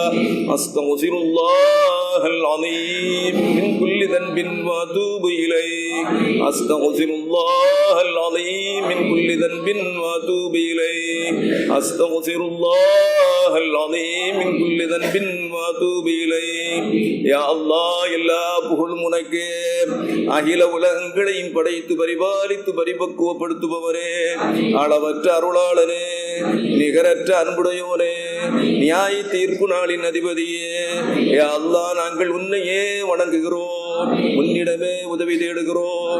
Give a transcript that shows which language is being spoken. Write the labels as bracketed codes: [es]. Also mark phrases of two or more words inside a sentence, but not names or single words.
[ar] أستغفر الله العظيم من كل ذنب وأتوب إليه. أستغفر الله العظيم من كل ذنب وأتوب إليه. أستغفر الله العظيم من كل ذنب وأتوب إليه. يا الله [ta] எல்லா புகழும் உனக்கே. அகில உலகங்களையும் படைத்து பரிபாலித்து பரிபக்குவப்படுத்துபவரே, அளவற்ற அருளாளனே, நிகரற்ற அன்புடையோனே, நியாய தீர்ப்பு நாளின் அதிபதியே, [ar] يا الله [ta] நாங்கள் உன்னையே வணங்குகிறோம், உன்னிடமே உதவி தேடுகிறோம்.